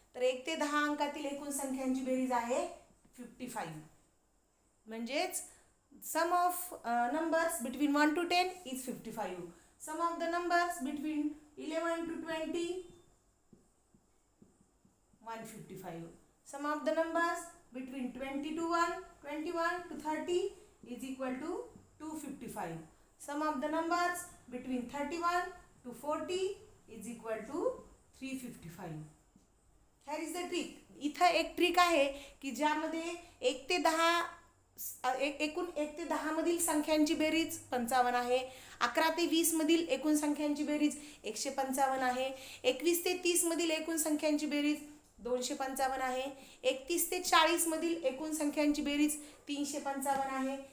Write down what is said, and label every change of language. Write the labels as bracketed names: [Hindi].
[Marathi] तर 1 ते 10 अंकातील एकूण संख्यांची बेरीज आहे 55. [English] म्हणजेच sum of numbers between 1 to 10 is 55. Sum of the numbers between 11 to 20 155. Sum of the numbers between 20 to 1, 21 to 30 is equal to 255. Sum of the numbers between 31 to 40 is equal to 355. Here is the trick. [Marathi] इथं एक trick आहे की ज्यामध्ये 1 ते 10 एकूण 1 ते 10 मधील संख्यांची बेरीज 55 आहे, 11 ते 20 मधील एकूण संख्यांची बेरीज 155 आहे, 21 ते 30 मधील एकूण संख्यांची बेरीज 255 आहे, 31 ते 40 मधील एकूण संख्यांची बेरीज 355 आहे.